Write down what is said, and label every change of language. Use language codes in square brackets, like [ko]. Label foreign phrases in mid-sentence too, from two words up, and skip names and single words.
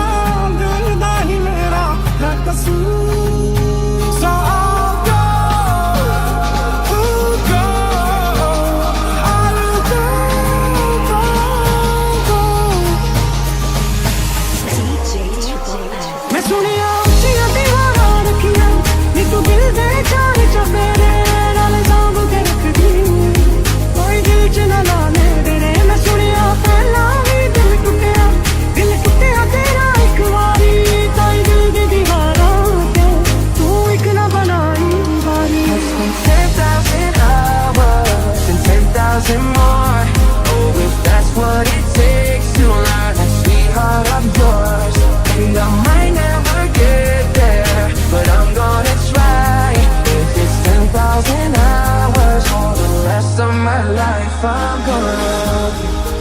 [en] So I'll go, I'll go. [pa] ਮੈਂ ਸੁਣਿਆ ਉੱਚੀਆਂ ਦੀਵਾਨਾ ਰੱਖੀਆਂ, ਨੀ ਤੂੰ ਦਿਲ ਦੇ ਚਾਰੇ ਚੁਫੇਰੇ ਨਾਲ ਸਾਂਭ ਕੇ ਰੱਖਦੀ, ਕੋਈ ਦਿਲ 'ਚ ਨਾ ਲਾਣੇ ਤੇਰੇ। ਮੈਂ ਸੁਣਿਆ ਪਹਿਲਾਂ ਵੀ ਦਿਲ ਟੁੱਟਿਆ ਤੇਰਾ ਇੱਕ ਵਾਰੀ, ਤਾਂਹੀ ਦਿਲ ਦੀ ਦੀਵਾਰਾਂ ਤੇ ਤੂੰ ਇੱਕ ਨਾ ਬਣਾਈ ਬਾਰੀ। [en] 10,000 hours and 10,000 more. Oh, if that's what it takes to learn that sweetheart of yours. And I might never get there, but I'm gonna try. If it's 10,000 hours for the rest of my life, I'm gonna love you.